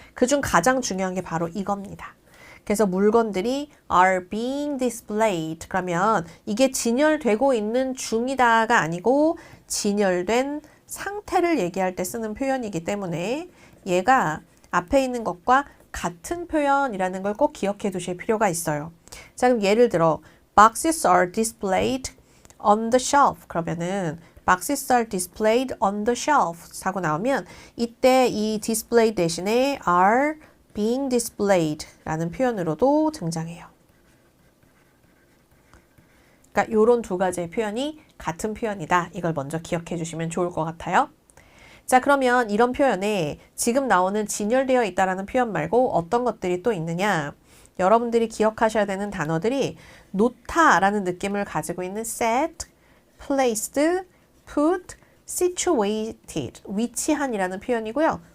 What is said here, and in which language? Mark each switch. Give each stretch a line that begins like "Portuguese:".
Korean: 그중 가장 중요한 게 바로 이겁니다. 그래서 물건들이
English: are being displayed
Korean: 그러면 이게 진열되고 있는 중이다가 아니고 진열된 상태를 얘기할 때 쓰는 표현이기 때문에 얘가 앞에 있는 것과 같은 표현이라는 걸 꼭 기억해 두실 필요가 있어요. 자, 그럼 예를 들어
English: Boxes are displayed on the shelf.
Korean: 그러면은
English: boxes are displayed on the shelf
Korean: 하고 나오면 이때 이 display 대신에
English: are being displayed
Korean: 라는 표현으로도 등장해요. 그러니까 요런 두 가지의 표현이 같은 표현이다. 이걸 먼저 기억해 주시면 좋을 것 같아요. 자, 그러면 이런 표현에 지금 나오는 진열되어 있다라는 표현 말고 어떤 것들이 또 있느냐? 여러분들이 기억하셔야 되는 단어들이 놓다라는 느낌을 가지고 있는 set, placed, put, situated, 위치한이라는 표현이고요.